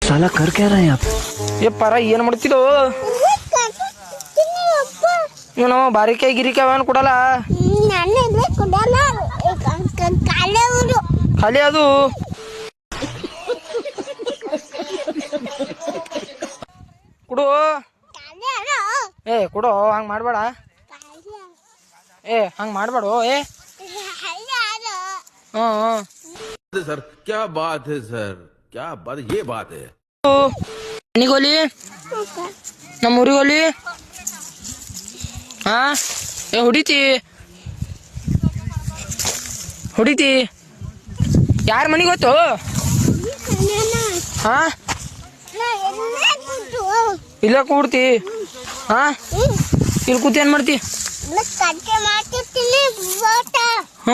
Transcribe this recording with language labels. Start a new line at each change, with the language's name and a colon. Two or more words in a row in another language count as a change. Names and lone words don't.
Hindi: साला कर क्या रहा है आप?
Kannada: ಏ ಪರ ಏನ್ ಮಾಡ್ತಿದ್ದು ಇವನು ಬಾರಿಕಾಯಿ ಗಿರಿಕಾಯಿ ಅವನ್ ಕೊಡಲ್ಲ ಖಾಲಿ ಅದು ಕೊಡು ಏ ಕೊಡು ಹಂಗ್ ಮಾಡ್ಬೇಡ ಏ ಹಂಗ್ ಮಾಡ್ಬೇಡ ಏ
Hindi: सर क्या बात है सर क्या बात ये बात है
Kannada: ಮನಿಗೋಲಿ ನಮ್ಮ ಊರಿಗೋಲಿ ಹಾ ಏ ಹೊಡಿತಿ ಯಾರ ಮನಿಗೆ ಗೊತ್ತು ಹಾ ಇಲ್ಲ ಕೂಡ್ತಿ ಹಾ ಇಲ್ಲಿ ಕೂತಿ ಏನ್ ಮಾಡ್ತಿ ಹಾ